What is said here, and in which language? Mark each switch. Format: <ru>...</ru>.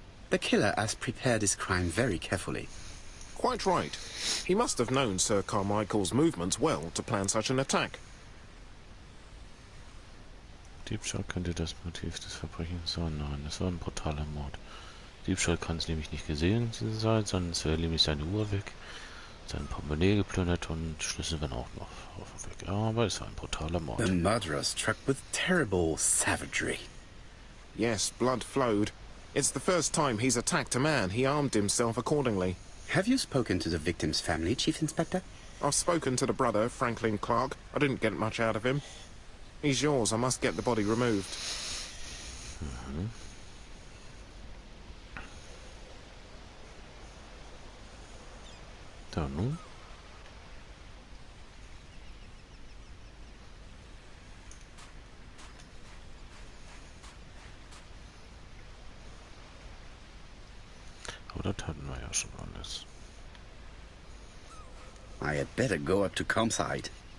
<en>The killer has prepared his crime very carefully. Quite right. He must have known Sir Carmichael's movements well to plan such an attack.</en> <de>Diebstahl könnte das Motiv des Verbrechens sein. Nein, es war ein brutaler Mord. Diebstahl kann es nämlich nicht gesehen sein, sondern es wäre nämlich seine Uhr weg, sein Portemonnaie geplündert und Schlüssel waren auch noch weg. Aber es war ein brutaler Mord.</de> <en>The murderer struck with terrible savagery. Yes, blood flowed. It's the first time he's attacked a man. He armed himself accordingly. Have you spoken to the victim's family, Chief Inspector? I've spoken to the brother, Franklin Clark. I didn't get much out of him. He's yours. I must get the body removed.</en> <de>Da nun? Aber das hatten wir ja schon alles.</de> <en>I had better go up to Campside.</en>